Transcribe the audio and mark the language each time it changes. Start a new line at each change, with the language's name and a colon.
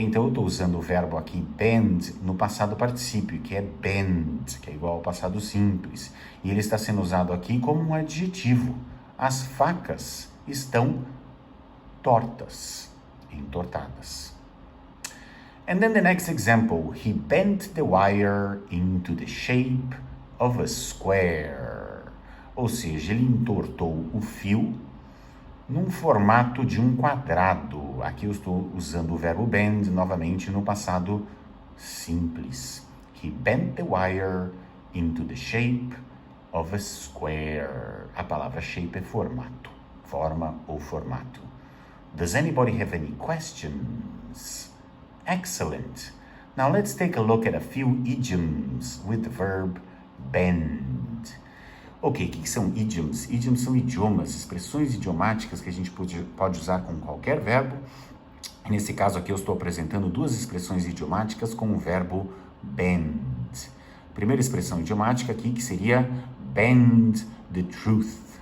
Portuguese: Então eu estou usando o verbo aqui bend no passado particípio, que é bend, que é igual ao passado simples, e ele está sendo usado aqui como um adjetivo. As facas estão tortas, entortadas.
English: And then the next example, he bent the wire into the shape of a square.
Portuguese: Ou seja, ele entortou o fio num formato de um quadrado. Aqui eu estou usando o verbo bend novamente no passado simples.
English: He bent the wire into the shape of a square.
Portuguese: A palavra shape é formato, forma ou formato.
English: Does anybody have any questions? Excellent. Now let's take a look at a few idioms with the verb bend.
Portuguese: Ok, o que são idioms? Idioms são idiomas, expressões idiomáticas que a gente pode usar com qualquer verbo. Nesse caso aqui eu estou apresentando duas expressões idiomáticas com o verbo bend. Primeira expressão idiomática aqui que seria bend the truth.